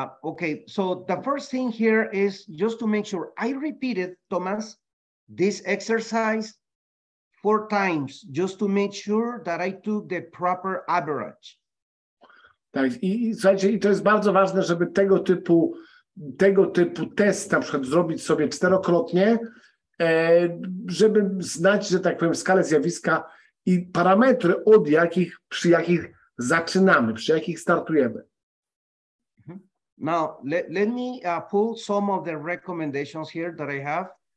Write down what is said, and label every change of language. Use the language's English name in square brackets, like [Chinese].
[English] Okay, so the first thing here is just to make sure I repeated, Thomas, this exercise 4 times, just to make sure that I took the proper average. [Polish] Tak, i słuchajcie, i to jest bardzo ważne, żeby tego typu test na przykład zrobić sobie 4-krotnie, żeby znać, że tak powiem, skalę zjawiska i parametry, przy jakich zaczynamy, przy jakich startujemy. [English] Now, let me pull some of the recommendations here that I have.